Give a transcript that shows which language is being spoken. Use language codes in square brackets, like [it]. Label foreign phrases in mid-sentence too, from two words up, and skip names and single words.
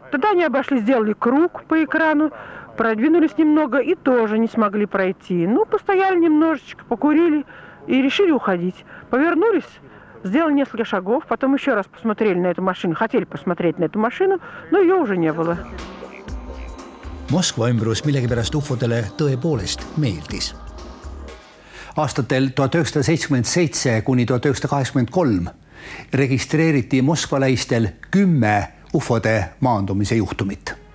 [ru] Тогда они обошли, сделали круг по экрану, продвинулись немного и тоже не смогли пройти. Ну, постояли немножечко, покурили и решили уходить. Повернулись, сделали несколько шагов, потом еще раз посмотрели на эту машину, хотели посмотреть на эту машину, но ее уже не было. [et] Moskva ümbrus millegipärast ufodele tõepoolest meeldis. Aastatel 1977 kuni 1983 registreeriti Moskva lähistel 10 ufode maandumise juhtumit.